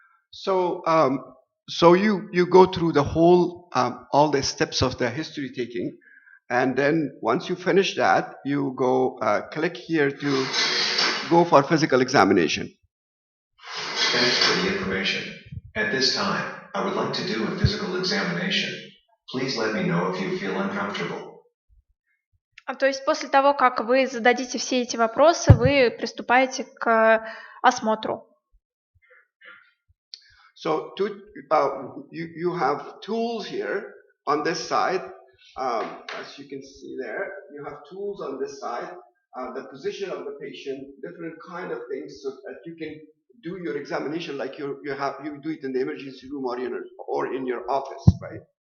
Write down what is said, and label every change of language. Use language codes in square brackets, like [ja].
[en] So, so you go through the whole, all the steps of the history taking, and then once you finish that, you go click here to go for physical examination. Thanks for the information. At this time, I would like to do a physical examination. Please let me know if you feel uncomfortable. [ru] То есть после того, как вы зададите все эти вопросы, вы приступаете к осмотру. [en] So you have tools here on this side, as you can see there. You have tools on this side, the position of the patient, different kind of things, so that you can do your examination like you do it in the emergency room or in your office, right?